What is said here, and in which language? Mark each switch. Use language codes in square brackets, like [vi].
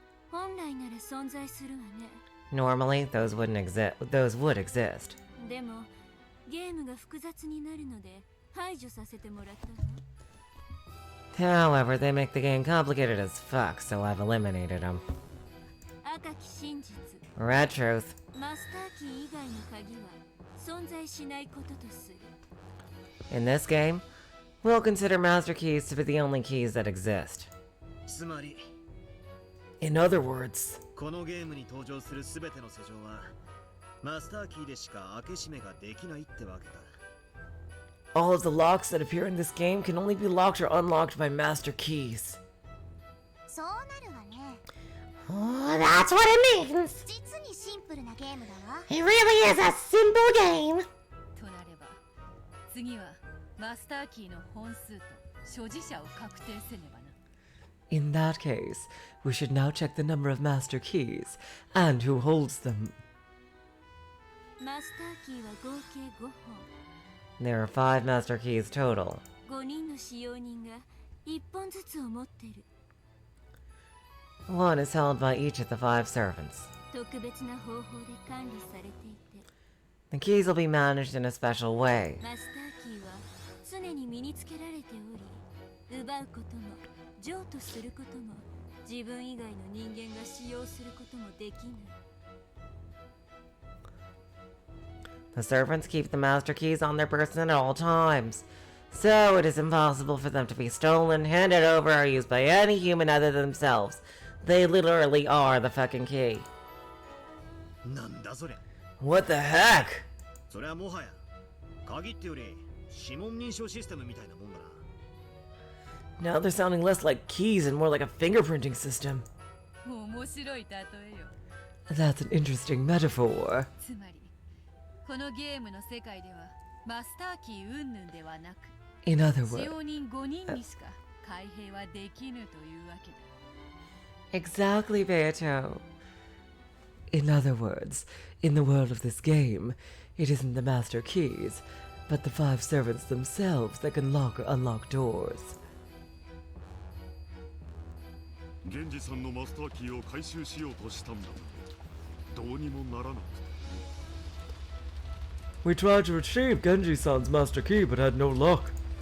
[ja] 本来なら存在するわね。 [en] Normally, those would exist. [ja] でも、ゲームが複雑になるので排除させてもらったわ。 [en] However, they make the game complicated as fuck, so I've eliminated them. [ja] 赤き真実。 [en] Red truth. [ja] マスターキー以外の鍵は存在しないこととする。 [en] In this game, we'll consider master keys to be the only keys that exist. [ja] つまり [en] In other words, [ja] このゲームに登場するすべての施錠はマスターキーでしか開け閉めができないってわけだ。 [en] all of the locks that appear in this game can only be locked or unlocked by master keys. [ja] そうなるわね。 [en] Oh, that's what it means. [ja] 実にシンプルなゲームだわ。 [en] It really is a simple game. [ja] となれば、次はマスターキーの本数と所持者を確定せねばな。 [en] In that case, we should now check the number of master keys and who holds them. [ja] マスターキーは合計5本。 [en] There are 5 master keys total. [ja] 5人の使用人が1本ずつを持ってる。 [en] One is held by each of the 5 servants. [ja] 特別な方法で管理されていて、 [en] The keys will be managed in a special way. [ja] マスターキーは常に身につけられており、奪うことも譲渡することも自分以外の人間が使用することもできない。 [en] The servants keep the master keys on their person at all times, so it is impossible for them to be stolen, handed over, or used by any human other than themselves. They literally are the fucking key. [ja] なんだそれ。 [en] What the heck? [ja] それはもはや鍵ってより指紋認証システムみたいなもんだな。 [en] Now they're sounding less like keys and more like a fingerprinting system. [ja] 面白い例えよ。 [en] That's an interesting metaphor. [ja] つまり、このゲームの世界ではマスターキー云々ではなく、 [en] In other [ja] 使 [en] words, [ja] 用人5人にしか開閉はできぬというわけだ。 [en] exactly, Beato. In other words, in the world of this game, it isn't the master keys, but the 5 servants themselves that can lock or unlock doors. [ja] 源氏さんのマスターキーを回収しようとしたんだがどうにもならなくて。 [en] We tried to retrieve Genji-san's master key but had no luck.